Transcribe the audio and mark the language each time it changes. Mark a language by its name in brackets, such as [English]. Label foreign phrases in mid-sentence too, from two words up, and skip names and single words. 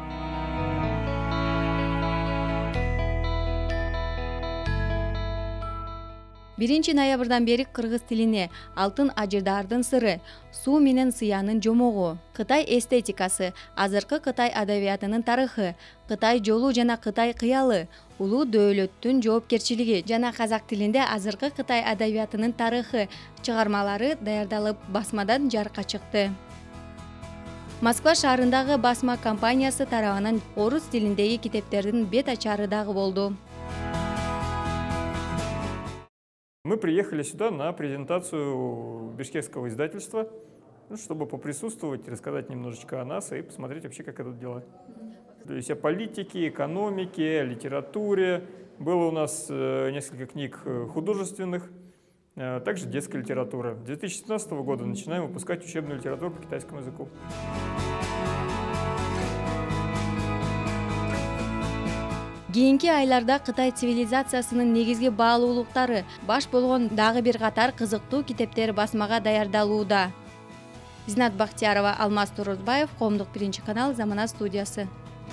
[Kyrgyz] 1 ноябрдан бери кыргыз тилине алтын ажырдардын сыры, суу менен сыянын жомогу, Кытай эстетикасы, азыркы Кытай адабиятынын тарыхы, Кытай жолу жана Кытай кыялы, улуу дөөлөттүн жоопкерчилиги жана казак тилинде азыркы Кытай адабиятынын тарыхы чыгармалары даярдалып, басмадан жарыкка чыкты. Москва шаарындагы басма компаниясы тарабынан орус тилиндеги китептердин бет ачары дагы болду. [Russian] Мы приехали сюда на презентацию бишкекского издательства, чтобы поприсутствовать, рассказать немножечко о нас и посмотреть вообще, как идут дела. То есть о политике, экономике, литературе. Было у нас несколько книг художественных, также детская литература. С 2017 года начинаем выпускать учебную литературу по китайскому языку. [Kyrgyz] Кийинки айларда Кытай цивилизациясынын негизги баалуулуктары баш болгон дагы бир катар кызыктуу китептер басмага даярдалууда. Зинат Бактиярова, Алмаз Турузбаев, Коомдук 1 канал, Замана студиясы.